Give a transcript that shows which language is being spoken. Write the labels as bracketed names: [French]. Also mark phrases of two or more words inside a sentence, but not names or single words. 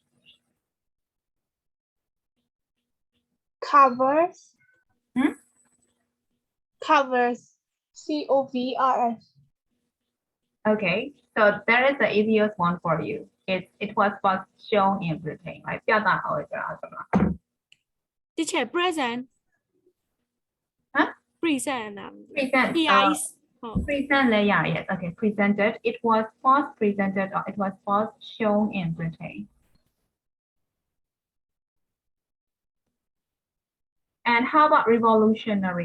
[English] Covers. Hmm? Covers. COVRS. okay so there is the easiest one for you it was first shown in Britain right [Burmese] ပြတာဟောကြတာဆိုတော့ [English] Teacher, present. Huh? Present. present PIs. present layer yes okay presented it was first presented or it was first shown in Britain And how about revolutionary?